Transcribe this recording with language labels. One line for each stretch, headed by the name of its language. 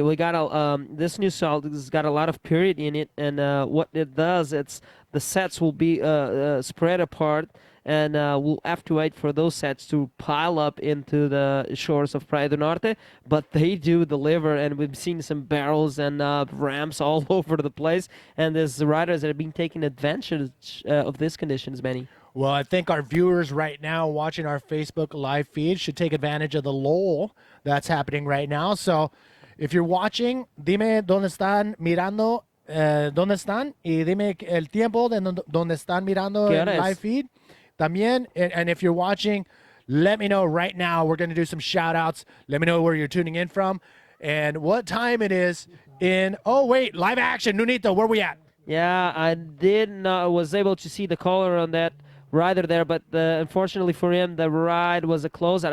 English: We got this new salt has got a lot of period in it, and what it does, the sets will be spread apart, and we'll have to wait for those sets to pile up into the shores of Praia do Norte, but they do deliver, and we've seen some barrels and ramps all over the place, and there's riders that have been taking advantage of these conditions, Manny. Well, I think our viewers right now watching our Facebook live feed should take advantage of the lull that's happening right now. So if you're watching,
Spanish: dime dónde están mirando, dónde están, y dime el tiempo de dónde están mirando el live feed.
English: También, and if you're watching, let me know right now. We're going to do some shout outs. Let me know where you're tuning in from and what time it is live action. Nunito, where we at? Yeah, I was able to see the color on that rider there, but unfortunately for him, the ride was a closeout.